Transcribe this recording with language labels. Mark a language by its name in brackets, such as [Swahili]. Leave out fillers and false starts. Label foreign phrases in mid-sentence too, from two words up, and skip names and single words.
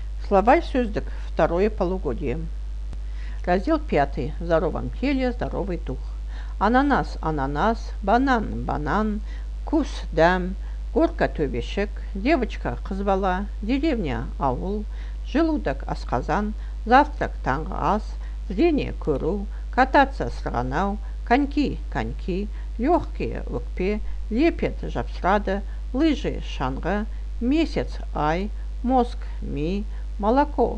[Russian] Словарь сөздік. Второе полугодие. Раздел 5. В здоровом теле здоровый дух. Ананас, ананас, банан, банан, кус, дәм, горка, төбешек, девочка, [Kazakh] қыз бала, [Russian] деревня, ауыл, желудок, асқазан, завтрак, [Kazakh] таңғы ас, [Russian] зрение, көру, кататься, сырғанау, коньки, коньки, легкие, өкпе, лепет, жапсырады, лыжи, шаңғы, месяц, ай, мозг, ми, молоко,